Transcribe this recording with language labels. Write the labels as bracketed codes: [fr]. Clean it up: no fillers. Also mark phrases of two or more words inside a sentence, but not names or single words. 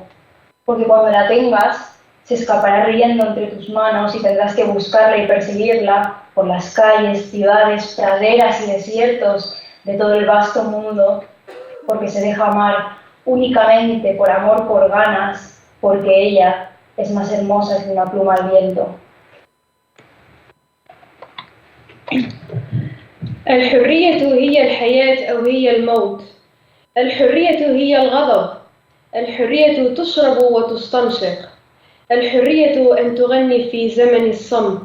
[es] Porque cuando la tengas, se escapará riendo entre tus manos y tendrás que buscarla y perseguirla por las calles, ciudades, praderas y desiertos de todo el vasto mundo, porque se deja amar únicamente por amor, por ganas, porque ella es más hermosa que una pluma al viento. [ar] الحرية هي الحياة أو هي الموت. الحرية هي الغضب. الحرية تشرب وتستنشق. الحرية أن تغني في زمن الصمت.